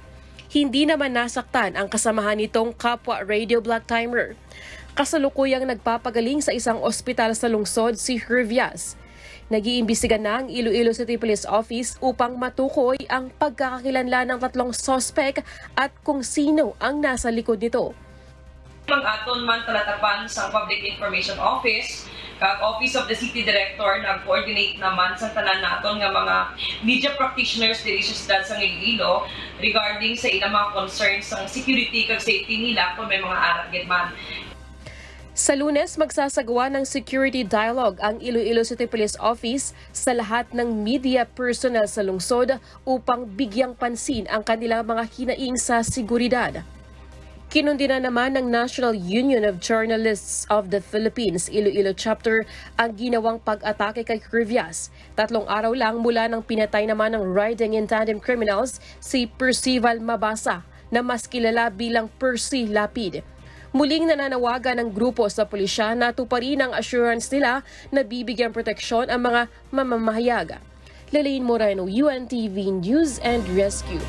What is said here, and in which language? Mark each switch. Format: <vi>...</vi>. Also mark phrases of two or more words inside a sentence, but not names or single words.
<tl>Hindi naman nasaktan ang kasamahan nitong kapwa radio black timer. Kasalukuyang nagpapagaling sa isang ospital sa lungsod si Hervias. Nag-iimbestiga na ang Iloilo City Police Office upang matukoy ang pagkakakilanlan ng 3 sospek at kung sino ang nasa likod nito.</tl> <hil>Mang aton man talatapan sa Public Information Office, kag Office of the City Director nag-coordinate naman sa tanan naton nga mga</hil> <en>media practitioners</en> <hil>diri sa siyudad sa Iloilo regarding sa ilang mga concerns sa security kag safety nila kung may mga aragid man.</hil> <tl>Sa Lunes, magsasagawa ng</tl> <en>security dialogue</en> <tl>ang Iloilo City Police Office sa lahat ng</tl> <en>media personnel</en> <tl>sa lungsod upang bigyang pansin ang kanilang mga hinaing sa seguridad. Kinundina naman ng National Union of Journalists of the Philippines, Iloilo Chapter, ang ginawang pag-atake kay Hervias. 3 araw lang mula nang pinatay naman ng</tl> <en>riding in tandem criminals</en> <tl>si Percival Mabasa na mas kilala bilang Percy Lapid. Muling nananawagan ng grupo sa pulisya na tuparin ang assurance nila na bibigyan proteksyon ang mga mamamahayag. Lalaine Moreno, UNTV News and Rescue.</tl>